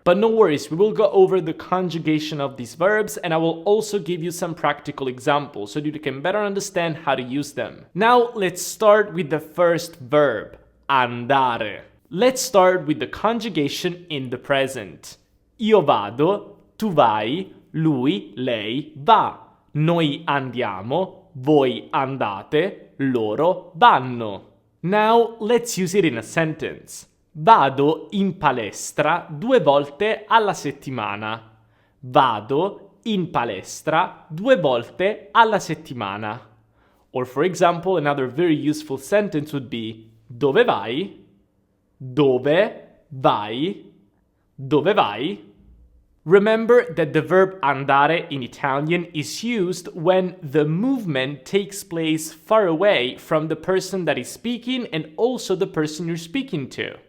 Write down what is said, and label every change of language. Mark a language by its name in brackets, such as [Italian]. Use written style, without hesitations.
[English] But no worries, we will go over the conjugation of these verbs, and I will also give you some practical examples so that you can better understand how to use them. Now, let's start with the first verb, andare. Let's start with the conjugation in the present. [Italian] Io vado, tu vai, lui, lei va. Noi andiamo, voi andate, loro vanno. [English] Now, let's use it in a sentence. [Italian] Vado in palestra 2 volte alla settimana. Vado in palestra 2 volte alla settimana. [English] Or for example, another very useful sentence would be [Italian] dove vai? Dove vai? Dove vai? [English] Remember that the verb andare in Italian is used when the movement takes place far away from the person that is speaking and also the person you're speaking to.